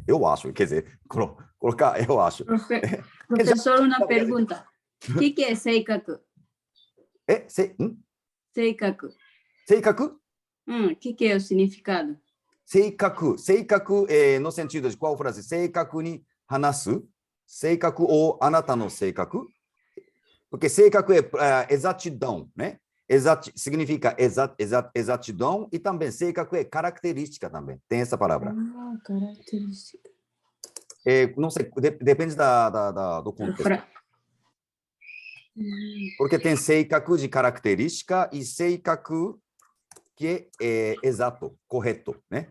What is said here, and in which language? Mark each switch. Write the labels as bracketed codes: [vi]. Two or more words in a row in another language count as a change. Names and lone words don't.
[pt] Eu acho, quer dizer, colocar, eu acho. Professor, uma pergunta. O que é seikaku? Seikaku. Seikaku? O que é o significado? Seikaku no sentido de qual frase? [ja] 正確に話す?性格 ou あなたの性格? [pt] Porque seikaku é exatidão, né? Significa exatidão e também seikaku é característica também. Tem essa palavra. Característica. Não sei, depende do contexto. Porque tem seikaku de característica e seikaku que é exato, correto, né?